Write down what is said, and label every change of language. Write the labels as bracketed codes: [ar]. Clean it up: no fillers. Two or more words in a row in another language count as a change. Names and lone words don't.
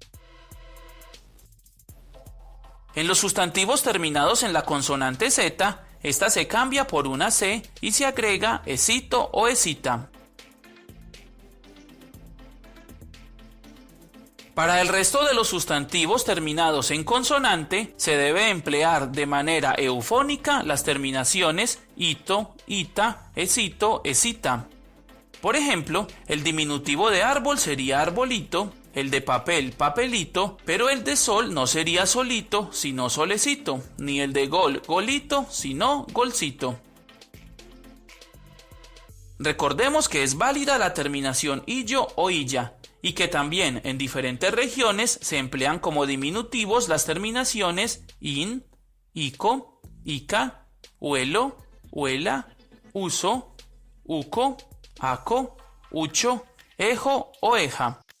[es] En los sustantivos terminados en la consonante Z, esta se cambia por una C y se agrega esito o esita. Para el resto de los sustantivos terminados en consonante, se debe emplear de manera eufónica las terminaciones ito, ita, esito, esita. Por ejemplo, el diminutivo de árbol sería arbolito, el de papel, papelito, pero el de sol no sería solito, sino solecito, ni el de gol, golito, sino golcito. Recordemos que es válida la terminación illo o illa, y que también en diferentes regiones se emplean como diminutivos las terminaciones in, ico, ica, uelo, uela, uso, uco, aco, ucho, ejo o eja.